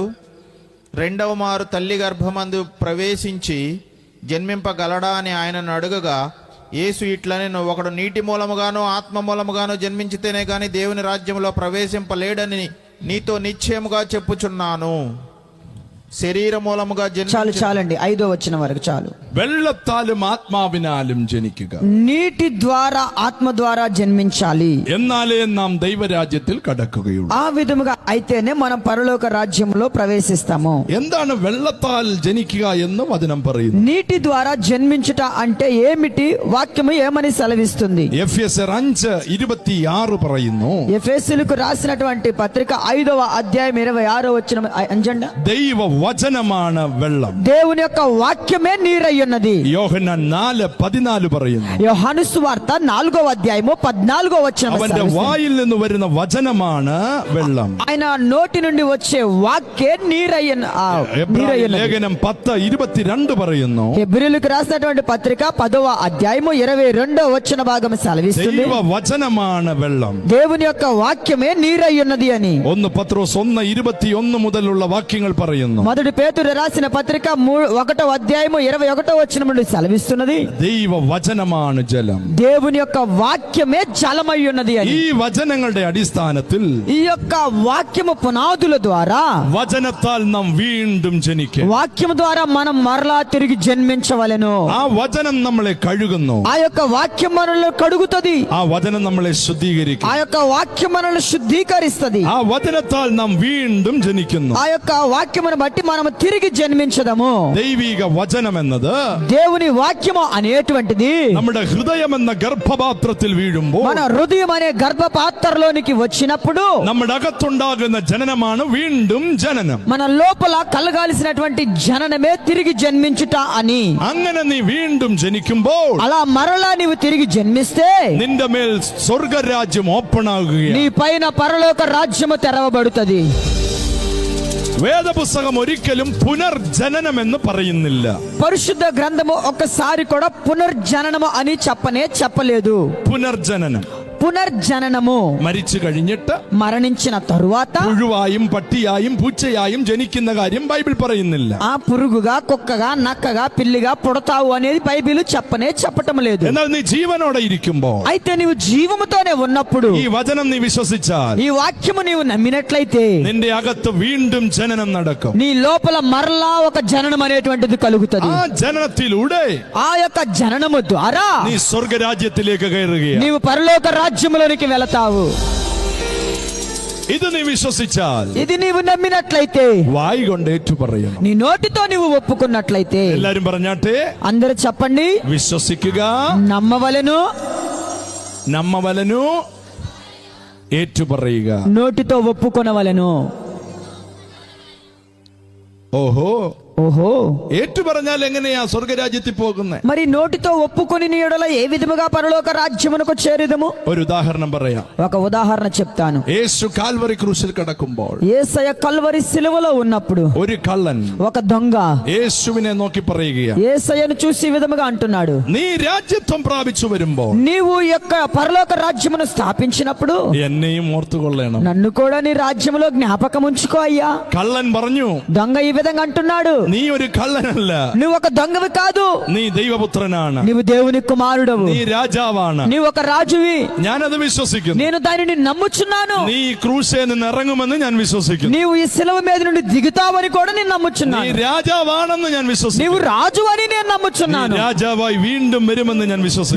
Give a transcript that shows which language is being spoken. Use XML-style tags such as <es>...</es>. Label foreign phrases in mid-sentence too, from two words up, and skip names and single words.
<te>రెండవ మారు తల్లి గర్భమందు ప్రవేశించి జన్మింపగలడా అని ఆయనను అడుగగా, యేసు ఇట్లనెను, ఒకడు నీటి మూలముగాను ఆత్మ మూలముగాను జన్మించితేనే గాని దేవుని రాజ్యములో ప్రవేశింపలేడని నీతో నిశ్చయముగా చెప్పుచున్నాను.</te> <ml>ശരീര മൂലമുగా</ml> <te>చాలండి 5వ వచనం వరకు చాలు.</te> <ml>വെള്ളത്താലും ആത്മാവിനാലും ജനിക്കുക,</ml> <te>నీటి ద్వారా ఆత్మ ద్వారా జన్మించాలి,</te> <ml>എന്നാലേ നാം ദൈവരാജ്യത്തിൽ കടക്കുകയുള്ളൂ.</ml> <te>ఆ విధముగా అయితేనే మనం పరలోక రాజ్యంలో ప్రవేశిస్తాము.</te> <ml>എന്താണ് വെള്ളത്താൽ ജനിക്കുക എന്ന് വചനം പറയുന്നു?</ml> <te>నీటి ద్వారా జన్మించుట అంటే ఏమిటి? వాక్యము ఏమని సెలవిస్తుంది?</te> <ml>എഫെസ്യർ 5:26 പറയുന്നു,</ml> <te>ఎఫెసీయులకు రాసినటువంటి పత్రిక 5వ అధ్యాయం 26వ వచనం అంజండా,</te> <ml>ദൈവ വചനമാണ് വെള്ളം.</ml> <te>దేవుని యొక్క వాక్యమే నీరయ్యున్నది.</te> <ml>യോഹന്നാൻ 4:14 പറയുന്നു,</ml> <te>యోహాను సువార్త 4వ అధ్యాయము 14వ వచనం</te> <ml>അവന്റെ വായിൽ നിന്ന് വരുന്ന വചനമാണ് വെള്ളം.</ml> <te>ఆయన నోటి నుండి వచ్చే వాక్యే నీరయ్యున్నది.</te> <ml>ലേഖനം 10:22 പറയുന്നു,</ml> <te>హెబ్రీయులకు రాసినటువంటి పత్రిక 10వ అధ్యాయము 22వ వచన భాగం సెలవిస్తుంది,</te> <ml>ദൈവ వచനമാണ് വെള്ളം.</ml> <te>దేవుని యొక్క వాక్యమే నీరయ్యున్నది అని.</te> <ml>1 പത്രോസ് 1:21 മുതലുള്ള വാക്യങ്ങൾ പറയുന്നു.</ml> <te>మొదటి పేతురు రాసిన పత్రిక 1వ అధ్యాయము 21వ వచనం నుండి సెలవిస్తున్నది,</te> <ml>ദൈവ വചനമാണ് ജലം.</ml> <te>దేవుని యొక్క వాక్యమే జలమై ఉన్నది అని.</te> <ml>ഈ വചനങ്ങളുടെ അടിസ്ഥാനത്തിൽ</ml> <te>ఈ యొక్క వాక్యము పునాదుల ద్వారా</te> <ml>വചനത്താൽ നാം വീണ്ടും ജനിക്കും.</ml> <te>వాక్యము ద్వారా మనం మరలా తిరిగి జన్మించవలెను.</te> <ml>ആ വചനം നമ്മളെ കഴുകുന്നു.</ml> <te>ఆ యొక్క వాక్యం మనల్ని కడుగుతది.</te> <ml>ആ വചനം നമ്മളെ ശുദ്ധീകരിക്കും.</ml> <te>ఆ యొక్క వాక్యం మనల్ని శుద్ధీకరిస్తది.</te> <ml>ആ വചനത്താൽ നാം വീണ്ടും ജനിക്കുന്നു.</ml> <te>ఆ యొక్క వాక్యమును బట్టి మనం తిరిగి జన్మించదము.</te> <ml>ദൈവിക വചനം എന്നത്</ml> <te>దేవుని వాక్యము అనేటువంటిది</te> <ml>നമ്മുടെ ഹൃദയം എന്ന ഗർഭപാത്രത്തിൽ വീഴുമ്പോൾ</ml> <te>మన హృదయం అనే గర్భపాత్రలోనికి వచ్చినప్పుడు</te> <ml>നമ്മുടെ അകത്തുണ്ടാകുന്ന ജനനമാണ് വീണ്ടും ജനനം.</ml> <te>మన లోపల కలగాల్సినటువంటి జననమే తిరిగి జన్మించుట అని.</te> <ml>അങ്ങനെ നീ വീണ്ടും ജനിക്കുമ്പോൾ</ml> <te>అలా మరలా నీవు తిరిగి జన్మిస్తే</te> <ml>നിന്റെ മേൽ സ്വർഗരാജ്യം ഓപ്പൺ</ml> <te>నీ</te> <ml>ആകുകയാണ്.</ml> <te>పైన పరలోక రాజ్యము తెరవబడుతుంది.</te> <ml>വേദപുസ്തകം ഒരിക്കലും പുനർജനനം എന്ന് പറയുന്നില്ല.</ml> <te>పరిశుద్ధ గ్రంథము ఒక్కసారి కూడా పునర్జననము అని చెప్పలేదు.</te> <ml>പുനർജനനം</ml> <te>పునర్జననము</te> <ml>മരിച്ചു കഴിഞ്ഞിട്ട്</ml> <te>మరణించిన తరువాత</te> <ml>പുഴുവായും പട്ടിയായും പൂച്ചയായും ജനിക്കുന്ന കാര്യം ബൈബിൾ പറയുന്നില്ല.</ml> <te>ఆ పురుగుగా కుక్కగా నక్కగా పిల్లిగా పుడతావు అనేది బైబిల్ చెప్పటం లేదు.</te> <ml>എന്നാൽ നീ ജീവനോടെ ഇരിക്കുമ്പോൾ</ml> <te>అయితే నీవు జీవముతోనే ఉన్నప్పుడు</te> <ml>ഈ വചനം നീ വിശ്വസിച്ചാൽ</ml> <te>ఈ వాక్యము నీవు నమ్మినట్లయితే</te> <ml>നിന്റെ അകത്ത് വീണ്ടും ജനനം നടക്കും.</ml> <te>నీ లోపల మరలా ఒక జననం అనేటువంటిది కలుగుతుంది.</te> <ml>ആ ജനനത്തിലൂടെ</ml> <te>ఆ యొక్క జననము ద్వారా</te> <ml>നീ സ്വർഗരാജ്യത്തിലേക്ക് കയറുകയാണ്.</ml> <te>నీవు పరలోక రాజ్యములోనికి వెళతావు.</te> <ml>ഇത് നീ വിശ്വസിച്ചാൽ,</ml> <te>ఇది నీవు నమ్మినట్లయితే,</te> <ml>വായി കൊണ്ട് ഏറ്റു പറയണം.</ml> <te>నీ నోటితో నీవు ఒప్పుకున్నట్లయితే,</te> <ml>എല്ലാരും പറഞ്ഞാട്ടെ,</ml> <te>అందరూ చెప్పండి,</te> <ml>വിശ്വസിക്കുക,</ml> <te>నమ్మవలెను,</te> <ml>നമ്മവലനു, ഏറ്റു പറയുക.</ml> <te>నోటితో ఒప్పుకొనవలెను.</te> <ml>ഓഹോ</ml> <te>ఓహో,</te> <ml>ഏറ്റു പറഞ്ഞാൽ എങ്ങനെയാ സ്വർഗരാജ്യത്തിൽ പോകുന്നത്?</ml> <te>మరి నోటితో ఒప్పుకొని నీ ఎడల ఏ విధముగా పరలోక రాజ్యమునకు చేరుదము?</te> <ml>ഒരു ഉദാഹരണം പറയാം.</ml> <te>ఒక ఉదాహరణ చెప్తాను.</te> <ml>യേശു കാൽവറി ക്രൂശിൽ കിടക്കുമ്പോൾ</ml> <te>యేసయ్య కల్వరి సిలువలో ఉన్నప్పుడు</te> <ml>ഒരു കള്ളൻ</ml> <te>ఒక దొంగ</te> <ml>യേശുവിനെ നോക്കി പറയുകയാണ്,</ml> <te>యేసయ్యను చూసి ఈ విధముగా అంటున్నాడు,</te> <ml>നീ രാജ്യത്വം പ്രാപിച്ചു വരുമ്പോൾ</ml> <te>నీవు ఈ యొక్క పరలోక రాజ్యమును స్థాపించినప్పుడు</te> <ml>എന്നെയും ഓർത്തുകൊള്ളണം.</ml> <te>నన్ను కూడా నీ రాజ్యములో జ్ఞాపకం ఉంచుకో అయ్యా.</te> <ml>കള്ളൻ പറഞ്ഞു,</ml> <te>దొంగ ఈ విధంగా అంటున్నాడు,</te> <ml>നീ ഒരു കള്ളനല്ല,</ml> <te>నువ్వు ఒక దొంగవి కాదు,</te> <ml>നീ ദൈവപുത്രനാണ്,</ml> <te>నీవు దేవుని కుమారుడవు,</te> <ml>നീ രാജാവാണ്.</ml> <te>నీవు ఒక రాజువి.</te> <ml>ഞാനത് വിശ്വസിക്കുന്നു.</ml> <te>నేను దానిని నమ్ముచున్నాను.</te> <ml>നീ ക്രൂശിൽ നിന്ന് ഇറങ്ങുമെന്ന് ഞാൻ വിശ്വസിക്കുന്നു.</ml> <te>నీవు ఈ శిలువ మీద నుండి దిగుతావని కూడా నేను</te> <ml>നീ</ml> <te>నమ్ముచున్నాను.</te> <ml>രാജാവാണെന്ന് ഞാൻ</ml> <te>నీవు</te> <ml>വിശ്വസിക്കുന്നു.</ml> <te>రాజు అని నేను</te> <ml>നീ</ml> <te>నమ్ముచున్నాను.</te> <ml>രാജാവായി വീണ്ടും വരുമെന്ന് ഞാൻ വിശ്വസിക്കുന്നു.</ml>